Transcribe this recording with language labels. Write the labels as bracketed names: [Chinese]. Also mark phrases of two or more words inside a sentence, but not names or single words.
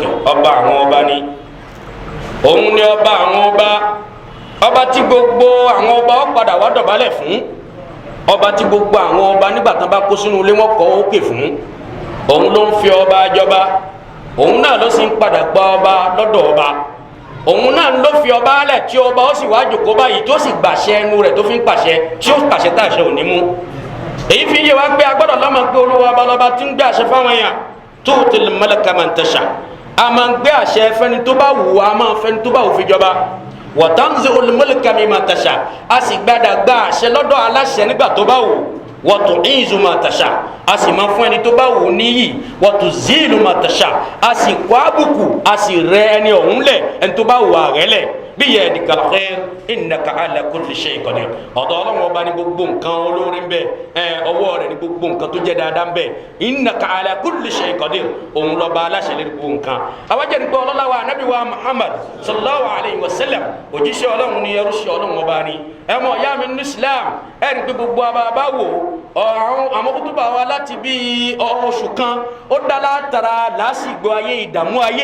[Yoruba] ọba àwọn ọba ni, òun ni ọba àwọn ọba tí gbogbo àwọn ọba ó padà wá dọ̀bálẹ̀ fún, ọba tí gbogbo àwọn ọba nígbà tán bá kó sínú ilé wọn kọ́ òkè fún, òun ló ń fi ọba jọba, òun náà ló sì ń padà gba ọba lọ́dọ̀ ọba, òun náà ló fi ọba lẹ̀ tí ọba ó sì wá jòkó báyìí tó sì gbàṣẹ ẹnu rẹ̀ tó fi ń pàṣẹ tí ó pàṣẹ tá àṣẹ ò ní mú. Èyí fi yé wa pé agbọ́dọ̀ lọ́mọ pé Olúwa ọba lọ́ba tí ń gbé àṣẹ fáwọn èèyàn. [Arabic] تؤتي الملك من تشاء, [Yoruba] a máa ń gbé àṣẹ fẹ́ni tó bá wù, a máa ń fẹ́ni tó bá wù fi jọba. [Arabic] وتنزع الملك ممن تشاء, [Yoruba] a sì gbádà gba àṣẹ lọ́dọ̀ aláṣẹ nígbà tó bá wù. [Arabic] وتعز من تشاء, [Yoruba] a sì máa fún ẹni tó bá wù níyì. [Arabic] وتذل من تشاء, [Yoruba] a sì kó àbùkù, a sì rẹ ẹni ọ̀hún lẹ̀, ẹni tó bá wù àrẹ lẹ̀. [Arabic] بيدك الخير إنك على كل شيء قدير. [Yoruba] Ọ̀dọ̀ Ọlọ́run ọba ní gbogbo nǹkan olóore ń bẹ, ọwọ́ rẹ̀ ní gbogbo nǹkan tó jẹ́ dáadáa ń bẹ. [Arabic] إنك على كل شيء قدير, [Yoruba] òun lọ́ba aláṣẹ lórí gbogbo nǹkan. Àwọn jẹ́ nípa ọlọ́lá wa Ànábì wa Muhammad [Arabic] صلى الله عليه وسلم, [Yoruba] òjíṣẹ́ Ọlọ́run ni, ẹrúṣẹ́ Ọlọ́run ọba ni. Ẹ mọ̀ ìyá mi nínú Islam, ẹ rí pé gbogbo abá wò àwọn kútùbà wa láti bí oṣù kan ó dá látara lásìgbò ayé, ìdààmú ayé.